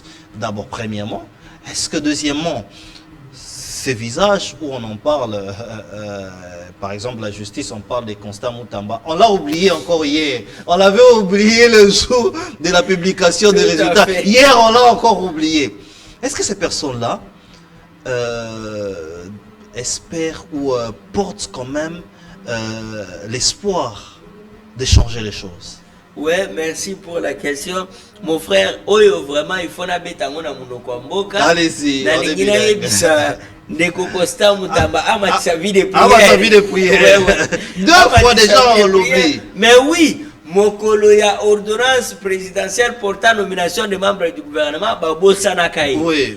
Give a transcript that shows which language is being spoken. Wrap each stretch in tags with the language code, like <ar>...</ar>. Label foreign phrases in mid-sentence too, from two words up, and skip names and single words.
<fr>D'abord, premièrement, est-ce que deuxièmement, ces visages où on en parle, par exemple la justice, on parle des Constant Moutamba, on l'a oublié encore hier, on l'avait oublié le jour de la publication des résultats, hier on l'a encore oublié. Est-ce que ces personnes-là espèrent ou portent quand même l'espoir de changer les choses? Ouais, merci pour la question. Mon frère, Oyo, vraiment, il faut</fr> <ln>na betango na munoko mboka.</ln> <fr>Allez-y,</fr> <ln>na</ln> <fr>on est</fr> <ln>lingina</ln> <fr>bilingue.</fr> <ln>yebisa ndeko Constant Moutamba ama</ln> <fr>sa vie de prière. Ah, sa vie de prière. Ouais, ouais. Deux</fr> <ln>Ama</ln> <fr>fois sa déjà vie de on l'oublie. prière. Mais oui,</fr> <ln>mokolo ya</ln> <fr>ordonnance présidentielle portant nomination des membres du gouvernement Babo Sanakaï. Oui.</fr>